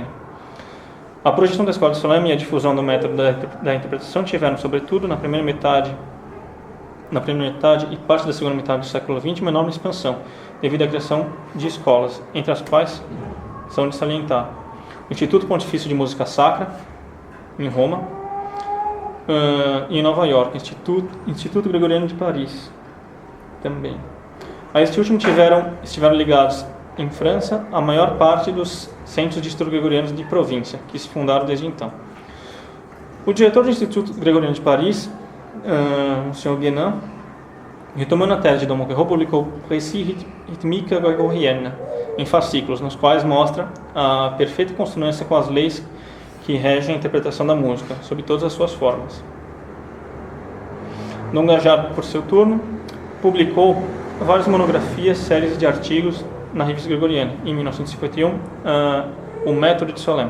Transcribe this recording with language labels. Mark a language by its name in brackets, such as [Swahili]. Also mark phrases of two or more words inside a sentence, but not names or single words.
[Portuguese] A projeção da escola de Solesme e a difusão do método da interpretação tiveram, sobretudo, na primeira metade e parte da segunda metade do século XX, uma enorme expansão, devido à criação de escolas, entre as quais são de salientar o Instituto Pontifício de Música Sacra, em Roma, e em Nova York, Instituto Gregoriano de Paris, também. A este último estiveram ligados, em França, a maior parte dos centros de estudo gregorianos de província, que se fundaram desde então. O diretor do Instituto Gregoriano de Paris, o Sr. Guénin, retomando a tese de Dom Monquerot, publicou Précis rythmique grégorienne, em fascículos, nos quais mostra a perfeita consonância com as leis que regem a interpretação da música, sob todas as suas formas. Dom Gajar, por seu turno, publicou várias monografias, séries de artigos na Revista Gregoriana, em 1951, o Método de Solesme.